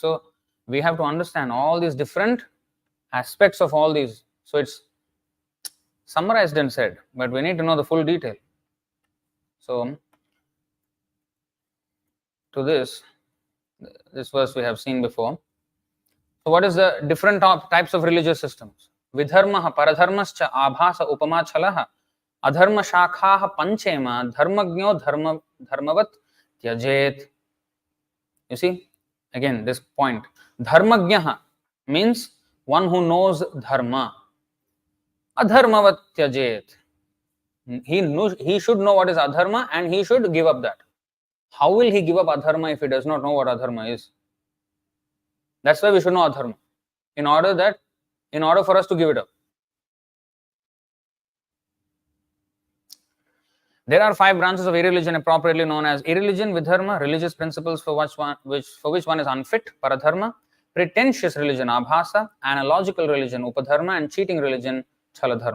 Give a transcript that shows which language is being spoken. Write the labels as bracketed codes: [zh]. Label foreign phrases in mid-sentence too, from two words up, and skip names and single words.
[en] So we have to understand all these different aspects of all these. So it's summarized and said, but we need to know the full detail. So to this verse we have seen before. So what is the different types of religious systems? [sa] Vidharma, paradharmascha, abhasa, upama, chalaha, adharma, shakha, panchema, dharmagno, dharmavat, tyajet. [en] You see, again, this point. Dharmagnya means one who knows dharma. [sa] Adharmavat tyajet. [en] He should know what is adharma and he should give up that. How will he give up adharma if he does not know what adharma is? That's why we should know adharma. In order for us to give it up. There are 5 branches of irreligion appropriately known as irreligion, vidharma, religious principles for which one is unfit, paradharma, pretentious religion, abhasa, analogical religion, upadharma, and cheating religion, chaladharma.